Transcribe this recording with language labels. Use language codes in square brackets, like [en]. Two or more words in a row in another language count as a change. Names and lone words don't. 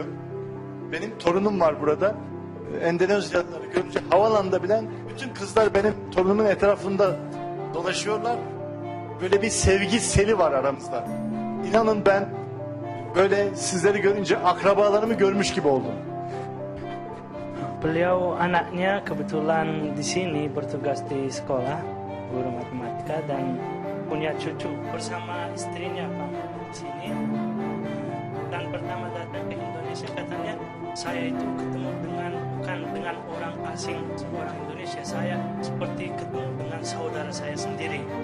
[tr] Benim torunum var burada. Endonezyalıları görünce havalanda bilen bütün kızlar benim torunumun etrafında dolaşıyorlar. Böyle bir sevgi seli var aramızda. İnanın ben böyle sizleri görünce akrabalarımı görmüş gibi oldum. [id] Beliau anaknya kebetulan di sini bertugas di sekolah guru matematika dan punya cucu bersama istrinya Pak di sini. Dan pertama datang ke Indonesia katanya saya itu ketemu bukan dengan orang asing, orang Indonesia, saya seperti ketemu dengan saudara saya sendiri.